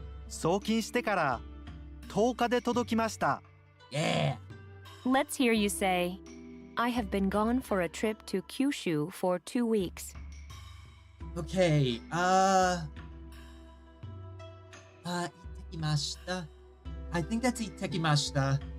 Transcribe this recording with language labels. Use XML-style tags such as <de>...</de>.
<ja>送金してから10日で届きました。</ja> <en>Yeah. Let's hear you say, "I have been gone for a trip to Kyushu for 2 weeks."</en> <ja>Okay, 行ってきました。</ja> <en>I think that's</en> <ja>行ってきました。</ja>